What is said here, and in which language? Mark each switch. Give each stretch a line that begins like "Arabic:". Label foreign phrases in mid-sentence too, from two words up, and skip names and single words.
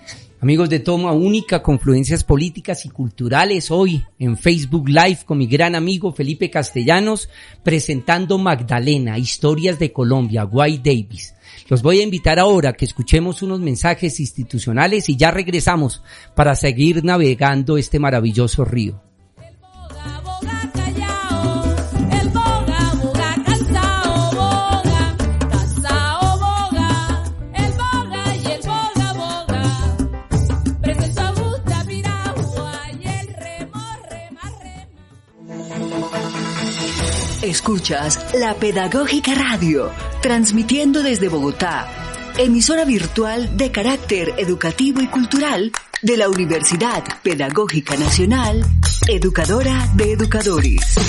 Spanish: Amigos de Toma Única, Confluencias Políticas y Culturales, hoy en Facebook Live con mi gran amigo Felipe Castellanos, presentando Magdalena, Historias de Colombia, Wade Davis. Los voy a invitar ahora a que escuchemos unos mensajes institucionales y ya regresamos para seguir navegando este maravilloso río. Boga, boga callao, el boga, boga cansao, boga, cansao, boga, el boga y el boga, boga, presento a Busta, Piragua y el remo, rema, rema. Escuchas La Pedagógica Radio, transmitiendo desde Bogotá, emisora virtual de carácter educativo y cultural de la Universidad Pedagógica Nacional, educadora de educadores.